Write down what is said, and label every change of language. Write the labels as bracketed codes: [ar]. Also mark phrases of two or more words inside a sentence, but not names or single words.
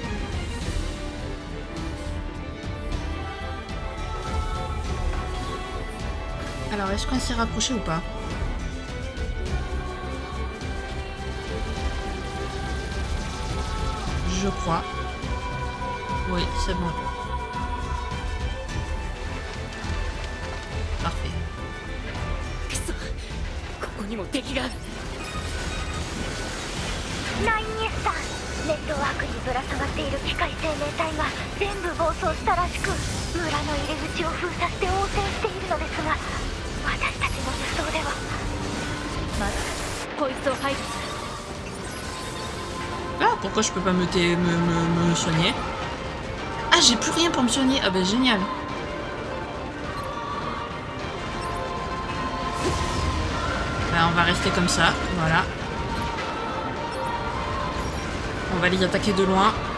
[fr] Alors, est-ce qu'on s'est rapproché ou pas? Je crois. Oui, c'est bon. Parfait. [ja] ここにも敵が。ナインエスさん、ネットワークにぶら下がっている機械生命体が全部暴走したらしく、村の入り口を封鎖して応戦しているのですが、私たちの武装では。まずこいつを排除する。 [fr] Ah, pourquoi je peux pas me soigner? Ah, j'ai plus rien pour me soigner. Ah bah génial. Bah, on va rester comme ça, voilà. On va les attaquer de loin.